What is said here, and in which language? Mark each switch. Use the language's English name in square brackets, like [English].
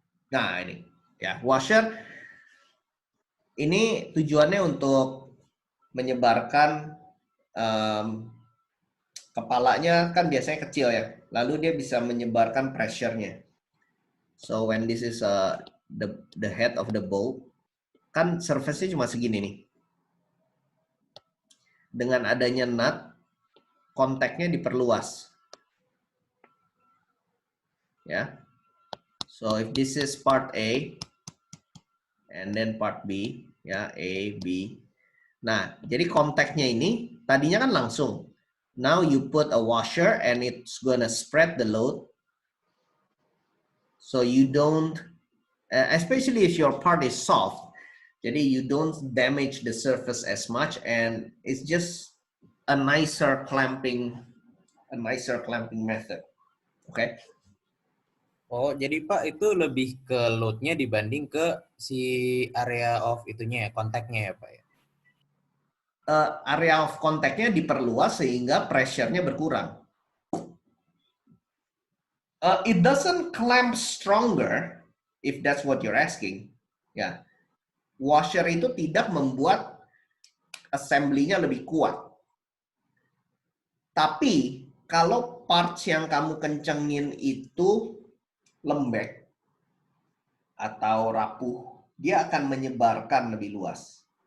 [Indonesian] Nah ini, ya washer ini tujuannya untuk menyebarkan kepalanya kan biasanya kecil ya, lalu dia bisa menyebarkan pressure-nya. [English] So when this is the head of the bolt, [Indonesian] kan surface-nya cuma segini nih. Dengan adanya nut, kontaknya diperluas. Ya. [English] So if this is part A and then part B, ya A, B. [Indonesian] Nah, jadi kontaknya ini tadinya kan langsung. [English] Now you put a washer and it's gonna spread the load. So you don't, especially if your part is soft, jadi you don't damage the surface as much, and it's just a nicer clamping method. Okay? [Indonesian] Oh, jadi Pak itu lebih ke load-nya dibanding ke si area of itunya ya, kontaknya ya Pak ya? Area of contact-nya diperluas sehingga pressure-nya berkurang. [English] It doesn't clamp stronger, if that's what you're asking. [Indonesian] Ya, washer itu tidak membuat assembly-nya lebih kuat. Tapi kalau parts yang kamu kencengin itu lembek atau rapuh, dia akan menyebarkan lebih luas.